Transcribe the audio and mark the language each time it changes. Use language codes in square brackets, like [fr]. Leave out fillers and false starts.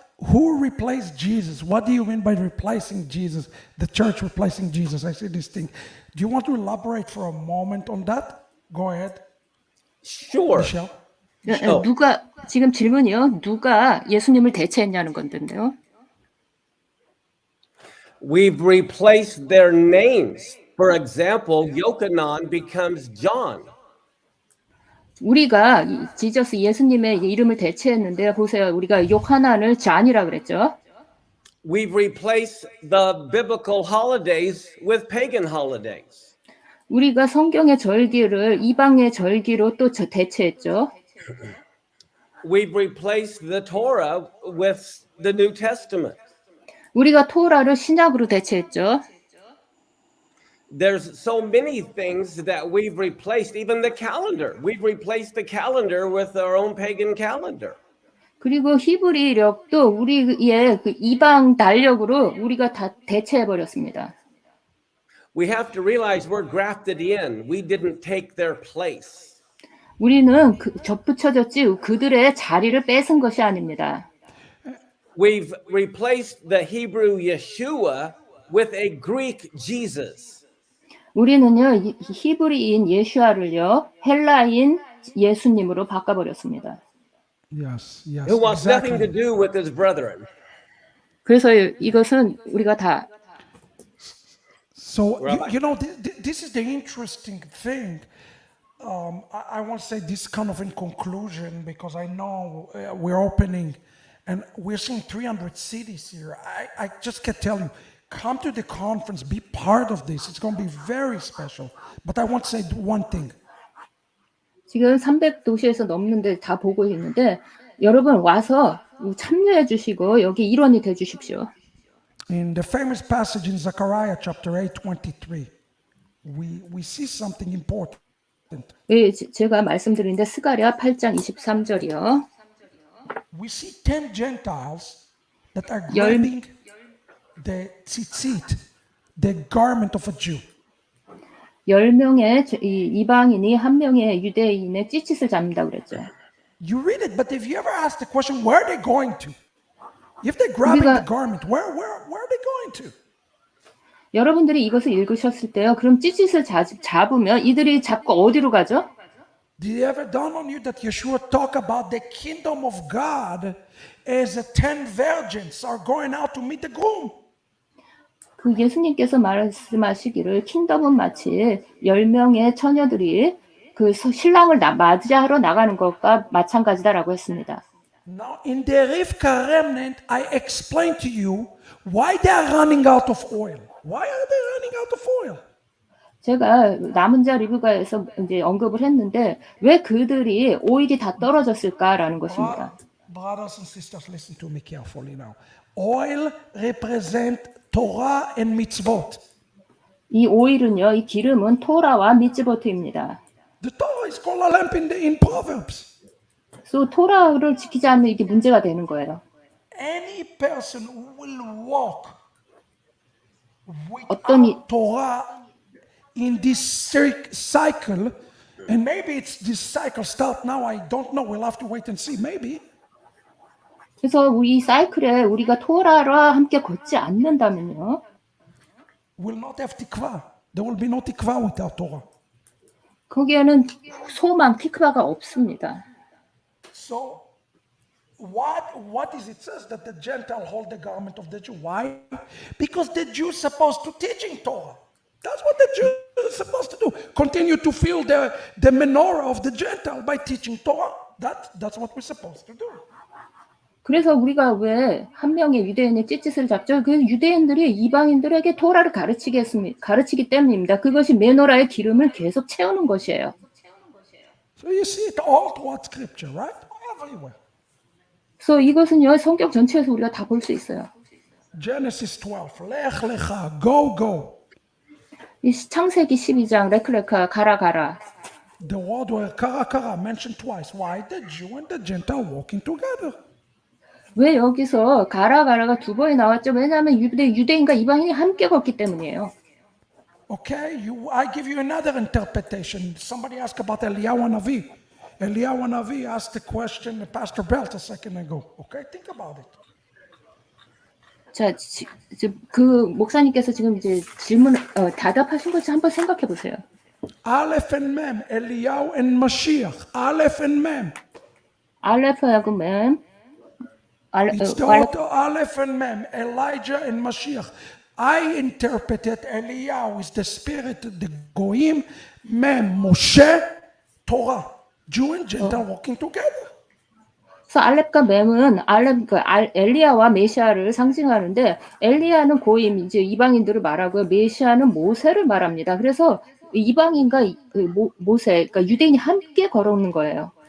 [en] Who replaced Jesus? What do you mean by replacing Jesus? The church replacing Jesus. I see this thing. Do you want to elaborate for a moment on that? Go ahead. Sure. Michelle? [ko] 누가 지금 질문이요. 누가 예수님을 대체했냐는 건데요. [en] We've replaced their names. For example, Yochanan becomes John. [ko] 우리가 지저스 예수님의 이름을 대체했는데 보세요. 우리가 요하난을 잔이라 그랬죠. [en] We've replaced the biblical holidays with pagan holidays. [ko] 우리가 성경의 절기를 이방의 절기로 또 대체했죠. [en] We've replaced the Torah with the New Testament. [ko] 우리가 토라를 신약으로 대체했죠. [en] There's so many things that we've replaced, even the calendar. We've replaced the calendar with our own pagan calendar. [ko] 그리고 히브리력도 우리의 그 이방 달력으로 우리가 다 대체해 버렸습니다. [en] We have to realize we're grafted in. We didn't take their place. [ko] 우리는 접붙여졌지 그들의 자리를 뺏은 것이 아닙니다. [en] We've replaced the Hebrew Yeshua with a Greek Jesus. [ko] 우리는요 히브리인 예수아를요 헬라인 예수님으로 바꿔버렸습니다. [en] Yes, Who wants nothing to do with his brethren. [ko] 그래서 이것은 우리가 다. [en] So this is the interesting thing. I want to say this kind of in conclusion because I know we're opening and we're seeing 300 cities here. I just can tell you. Come to the conference, be part of this. It's going to be very special. But I want to say one thing. [ko] 지금 300도시에서 넘는데 다 보고 있는데 여러분 와서 참여해 주시고 여기 일원이 돼 주십시오. [en] In the famous passage in Zechariah chapter 8:23, we see something important. [ko] 예, 제가 말씀드리는데 스가랴 8장 23절이요. [en] We see 10 Gentiles that are grabbing the tzitzit, the garment of a Jew. [ko] 10명의 이방인이 한 명의 유대인의 찌릿을 잡는다고 그랬죠. [en] You read it, but if you ever ask the question, where are they going to? If they're grabbing the garment, where are they going to? [ko] 여러분들이 이것을 읽으셨을 때요. 그럼 찌릿을 잡으면 이들이 잡고 어디로 가죠? [en] Did it ever dawn on you that Yeshua talk about the kingdom of God as the 10 virgins are going out to meet the groom? [ko] 그 예수님께서 말씀하시기를 킹덤은 마치 10명의 처녀들이 그 신랑을 맞이하러 나가는 것과 마찬가지다라고 했습니다. [en] Now in the Rivka remnant, I explained to you why they are running out of oil. Why are they running out of oil? [ko] 제가 남은 자 리브가에서 이제 언급을 했는데 왜 그들이 오일이 다 떨어졌을까라는 것입니다. [en] Brothers and sisters, listen to me carefully now. Oil represent Torah and mitzvot. [ko] 이 오일은요, 이 기름은 토라와 미츠보트입니다. [en] The Torah is called a lamp in Proverbs. [ko] 그래서 토라를 지키지 않으면 이게 문제가 되는 거예요. [en] Any person who will walk [ko] 어떤 이- [en] without Torah in this cycle, and maybe it's this cycle start now, I don't know, we'll have to wait and see, maybe. [ko] 그래서 우리 이 사이클에 우리가 토라와 함께 걷지 않는다면요. [en] Will not have tikva. There will be no tikva without Torah. [ko] 거기에는 소망, 티크바가 없습니다. [en] So, what is it says that the Gentile hold the garment of the Jew? Why? Because the Jews supposed to teaching Torah. That's what the Jews are supposed to do. Continue to fill the menorah of the Gentile by teaching Torah. That's what we're supposed to do. [ko] 그래서 우리가 왜 한 명의 유대인의 찌짓을 잡죠? 그 유대인들이 이방인들에게 토라를 가르치기 때문입니다. 그것이 메노라의 기름을 계속 채우는 것이에요. [en] So you see it all throughout Scripture, right? Everywhere. [ko] 그래서 이것은요, 성경 전체에서 우리가 다 볼 수 있어요. [en] Genesis 12, Lech Lecha, go, go. [ko] 이 창세기 12장, 레클레카, 가라. [en] The word word kara kara mentioned twice. Why? The Jew and the Gentile walking together. [ko] 왜 여기서 가라가 두 번이 나왔죠? 왜냐하면 유대인과 이방인이 함께 걷기 때문이에요. [en] Okay, I give you another interpretation. Somebody asked about Eliyahu Hanavi. Eliyahu Hanavi asked the question Pastor Belt a second ago. Okay, think about it. [ko] 자, 그 목사님께서 지금 이제 질문 대답하신 것을 한번 생각해 보세요. [en] Aleph and Mem, Eliyahu and Mashiach. Aleph and Mem. [ko] 알레프하고 맴. [en] It's the author, Aleph and Mem, Elijah and Mashiach. I interpreted Eliyahu is the spirit, the Goyim, Mem, Moshe, Torah. Jew and Gentile walking together. [ko] 그래서 알렙과 맴은 엘리야와 메시아를 상징하는데 엘리야는 고임 이제 이방인들을 말하고요. 메시아는 모세를 말합니다. 그래서 이방인과 모세, 그러니까 유대인이 함께 걸어오는 거예요.